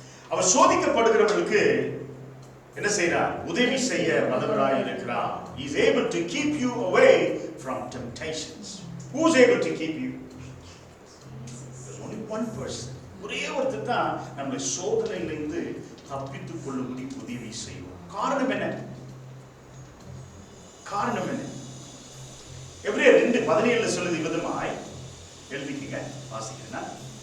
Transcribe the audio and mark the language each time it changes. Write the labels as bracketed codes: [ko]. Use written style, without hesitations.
[ta] அவர் சோதிக்கப்படுகிறவர்களுக்கு என்ன செய்றார்? உதவி செய்ய வல்லவராய் இருக்கிறார். [en] He is able to keep you away from temptations. Who is able to keep you? There's only one person. [ta] ஒரே ஒருத்தர் தான் நம்மை சோதனையிலிருந்து தப்பித்துக் கொள்ளும்படி உதவி செய்வார். காரணம் என்ன? காரணம் என்ன? எபிரேயர் 2:17 சொல்லுது விதமாய், எழுதிக்கங்க, வாசிக்கிறேன்.